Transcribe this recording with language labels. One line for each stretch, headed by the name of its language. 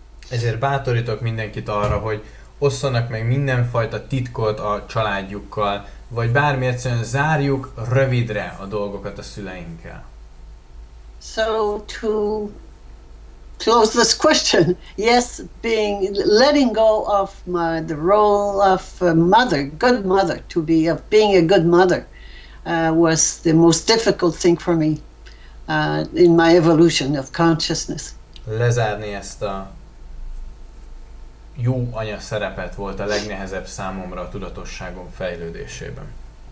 Hungarian: Ezért bátorítok mindenkit arra, hogy osszanak meg mindenfajta titkot a családjukkal, vagy bármi, egyszerűen zárjuk rövidre a dolgokat a szüleinkkel.
English: So to close this question, yes, letting go of the role of a mother, good mother, being a good mother, was the most difficult thing for me in my evolution of consciousness.
Hungarian: Lezárni ezt a jó anya szerepet volt a legnehezebb számomra a tudatosságom fejlődésében.